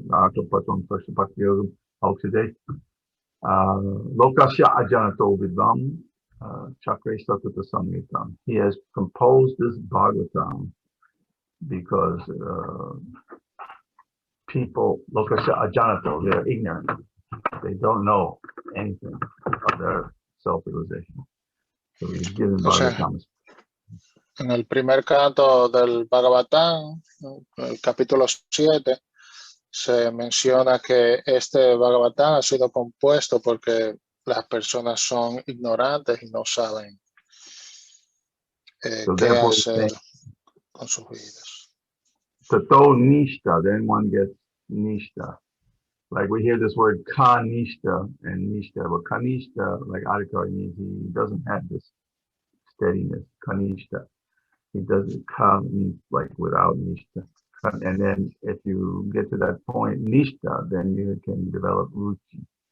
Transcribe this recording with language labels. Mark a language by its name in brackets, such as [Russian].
[Sanskrit] Anartha Pashamam Sakshat Bhakti Yoga Mahoksaje. Lokasya Ajanato Vidvam Chakre Satata Samhitam. [English] He has composed this Bhagavatam because people, [Sanskrit] Lokasya Ajanato, [English] they're ignorant. They don't know anything of their self-realization. So he's given Bhagavatam. [Spanish] En el primer canto del Bhagavatam, el capítulo 7, se menciona que este Bhagavatam ha sido compuesto porque las personas son ignorantes y no saben qué hacer con sus vidas. [English] Tato nishta, then one gets nishta. Like we hear this word kanishta and nishta, but kanishta, like Adhikari means he doesn't have this steadiness, kanishta. He doesn't come means like without nishta. And then if you get to that point, nishta, then you can develop ruchi.